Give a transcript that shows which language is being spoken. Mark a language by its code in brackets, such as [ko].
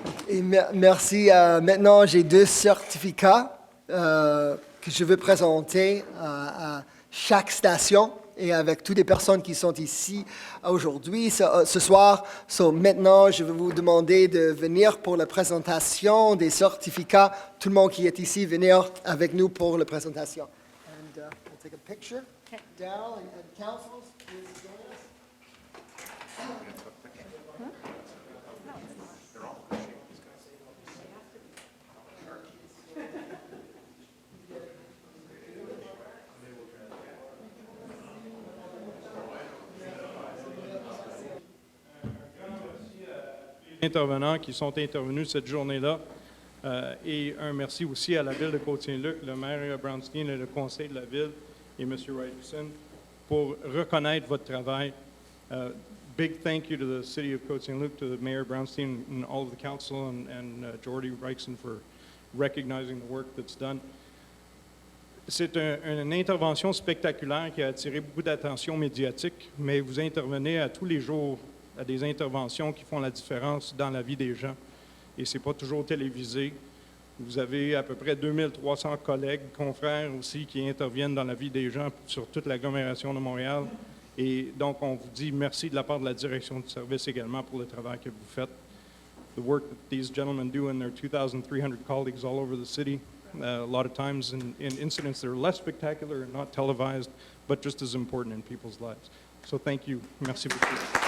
[fr] Merci. Maintenant, j'ai 2 certificats que je veux présenter à chaque station et avec toutes les personnes qui sont ici aujourd'hui, ce soir. Maintenant, je vais vous demander de venir pour la présentation des certificats. Tout le monde qui est ici, venir avec nous pour la présentation. [en] And we'll take a picture. Daryl and councils, please join us. [fr] Intervenants qui sont intervenus cette journée-là et un merci aussi à la ville de Côte Saint-Luc, le maire Brownstein et le conseil de la ville et M. Ryerson pour reconnaître votre travail. [en] Big thank you to the city of Côte Saint-Luc, to the mayor Brownstein and all of the council and Jordy Ryerson for recognizing the work that's done. [fr] C'est une intervention spectaculaire qui a attiré beaucoup d'attention médiatique, mais vous intervenez à tous les jours à des interventions qui font la différence dans la vie des gens. Et ce n'est pas toujours télévisé. Vous avez à peu près 2300 collègues, confrères aussi, qui interviennent dans la vie des gens sur toute l'agglomération de Montréal. Et donc, on vous dit merci de la part de la direction du service également pour le travail que vous faites. [en] The work that these gentlemen do and their 2,300 colleagues all over the city, a lot of times in incidents that are less spectacular and not televised, but just as important in people's lives. So thank you. [fr] Merci beaucoup.